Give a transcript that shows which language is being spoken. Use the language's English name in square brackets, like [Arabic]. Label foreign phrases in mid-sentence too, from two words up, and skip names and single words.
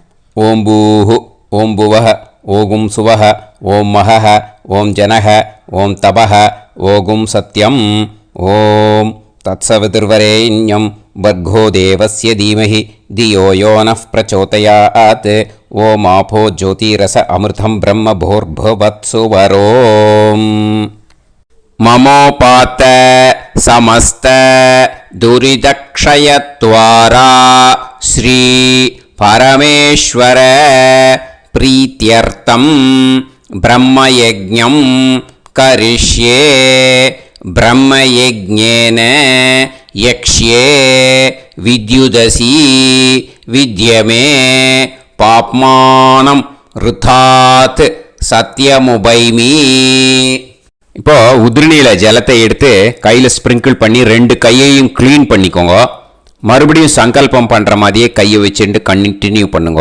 [Sanskrit] ॐ भूः ॐ भुवः ओं सुवः ॐ महः ॐ जनः ॐ तपः ओं सत्यम्. ॐ तत्सवितुर्वरेण्यं भर्गो देवस्य धीमहि धियो यो नः प्रचोदयात्. ॐ आपो ज्योतिरस अमृतं ब्रह्म भूर्भुवत्सुवरोम्. ममोपात समस्त दुरितक्षयत्वारा श्री परमेश्वर प्रीत्यर्थं ब्रह्मयज्ञं करिष्ये. ब्रह्मयज्ञेन यक्ष्ये विद्युदसी विद्य मे पाप्मानम् ऋतात् सत्यमुपैमि. [Tamil] இப்போ உதிரணியில் ஜலத்தை எடுத்து கையில் ஸ்ப்ரிங்கிள் பண்ணி 2 கையையும் க்ளீன் பண்ணிக்கோங்க. மறுபடியும் சங்கல்பம் பண்ணுற மாதிரியே கையை வச்சுட்டு கண்டினியூ பண்ணுங்க.